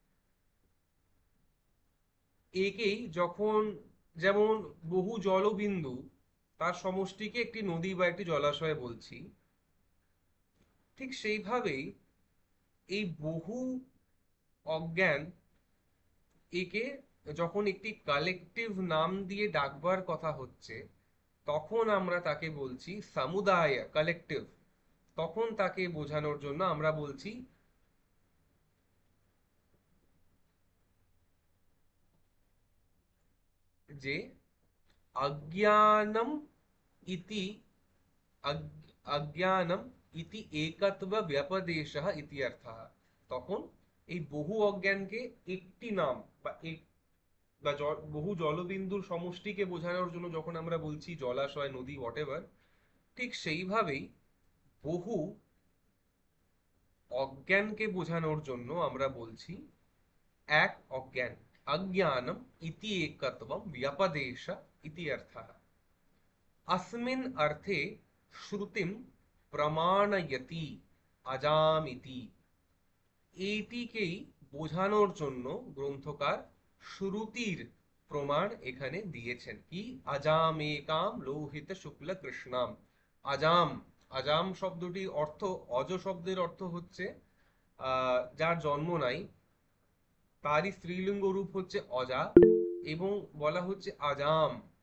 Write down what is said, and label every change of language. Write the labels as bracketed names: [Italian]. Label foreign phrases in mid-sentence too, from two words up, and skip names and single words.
[Bangla] একেই যখন, যেমন বহু জলবিন্দু তার সমষ্টিকে একটি নদী বা একটি জলাশয় বলছি, ঠিক সেইভাবেই এই বহু অজ্ঞান, একে যখন একটি কালেকটিভ নাম দিয়ে ডাকবার কথা হচ্ছে, তখন আমরা তাকে বলছি সমুদায়, কালেকটিভ। তখন তাকে বোঝানোর জন্য আমরা বলছি যে [Sanskrit] अज्ञानम इति, अज्ञानम इति एकत्व व्यपदेशः इति अर्थः। তখন এই বহু অজ্ঞানকে একটি নাম বা বহু জলবিন্দুর সমষ্টিকে বোঝানোর জন্য যখন আমরা বলছি জলাশয়, নদী, হোয়াটএভার, ঠিক সেইভাবেই বহু অজ্ঞানকে বোঝানোর জন্য আমরা বলছি এক অজ্ঞান। अज्ञानम इति एकत्वम व्यपदेश इति अर्थः। अस्मिन् अर्थे श्रुतिं प्रमाणयति अजामिति। [Bangla] এইটিকেই বোঝানোর জন্য গ্রন্থকার শ্রুতির প্রমাণ এখানে দিয়েছেন। [Sanskrit] কি? আজামেকাম লোহিত শুক্ল কৃষ্ণাম। [Bangla] আজাম, আজাম শব্দটির অর্থ, অজ শব্দের অর্থ হচ্ছে যার জন্ম নাই, তারই স্ত্রীলিঙ্গ রূপ হচ্ছে অজা, এবং বলা হচ্ছে আজাম।